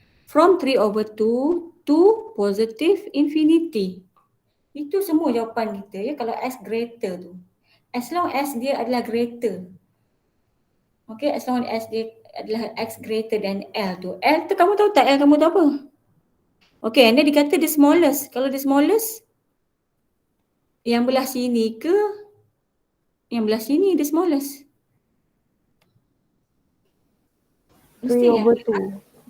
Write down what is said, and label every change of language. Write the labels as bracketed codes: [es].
[en] From 3/2 to positive infinity. [ms] Itu semua jawapan kita ya kalau X greater tu. [en] As long as [ms] dia adalah [en] greater. Okay, as long as [ms] dia adalah [en] X greater than L tu. [ms] L tu kamu tahu tak L kamu tu apa? [en] Okay, and then [ms] dia kata the smallest. Kalau the smallest, yang belah sini ke yang belah sini the smallest? [en] 3/2.